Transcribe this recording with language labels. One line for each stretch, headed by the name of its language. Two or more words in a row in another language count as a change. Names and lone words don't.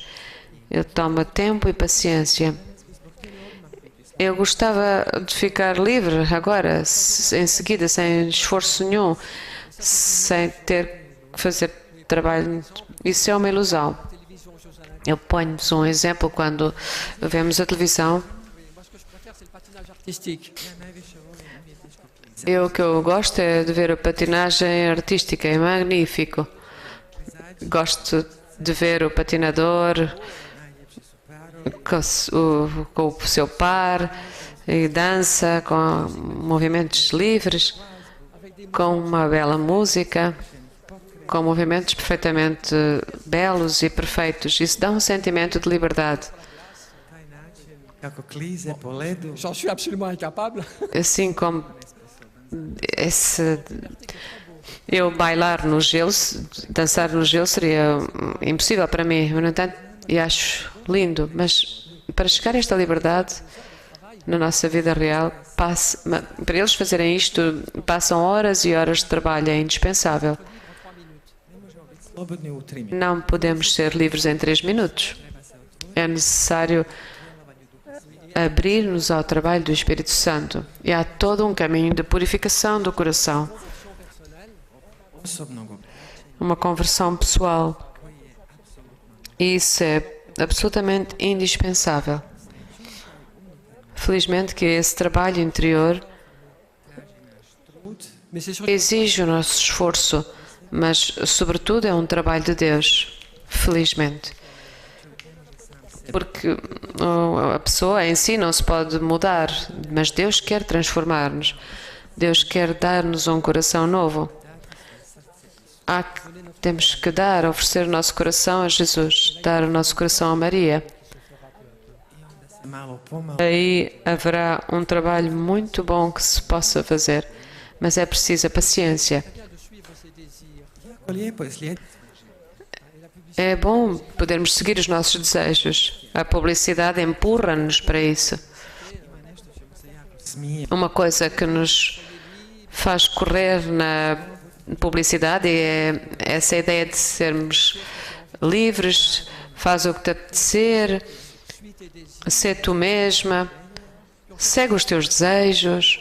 Portuguese: Ele toma tempo e paciência. Eu gostava de ficar livre agora, em seguida, sem esforço nenhum, sem ter que fazer trabalho. Isso é uma ilusão. Eu ponho-vos um exemplo quando vemos a televisão.
French: moi, ce que je préfère, c'est le patinage artistique.
Portuguese: O que eu gosto é de ver a patinagem artística, é magnífico. Gosto de ver o patinador com o seu par e dança com movimentos livres, com uma bela música, com movimentos perfeitamente belos e perfeitos. Isso dá um sentimento de liberdade.
Croatian: kako klize po ledu,
French: J'en suis absolument incapable.
Portuguese: Assim como eu bailar no gelo, dançar no gelo seria impossível para mim. No entanto, e acho lindo, mas para chegar a esta liberdade na nossa vida real, para eles fazerem isto, passam horas e horas de trabalho, é indispensável.
Croatian: slobodni u 3 minuta.
Portuguese: Não podemos ser livres em 3 minutos. É necessário abrir-nos ao trabalho do Espírito Santo. E há todo um caminho de purificação do coração, Osobnog uma conversão pessoal. E isso é absolutamente indispensável. Felizmente que esse trabalho interior
French: Mais c'est surtout
Portuguese: exige o nosso esforço, mas sobretudo é um trabalho de Deus, felizmente. Porque a pessoa em si não se pode mudar, mas Deus quer transformar-nos. Deus quer dar-nos um coração novo. Temos que oferecer o nosso coração a Jesus, dar o nosso coração a Maria.
Croatian: malo pomalo
Portuguese: Aí haverá um trabalho muito bom que se possa fazer, mas é preciso a paciência.
Croatian: jako lijepo je slijediti
Portuguese: É bom podermos seguir os nossos desejos. A publicidade empurra-nos para isso. smije. Uma coisa que nos faz correr na publicidade é essa ideia de sermos livres, faz o que te apetecer, ser tu mesma, segue os teus desejos.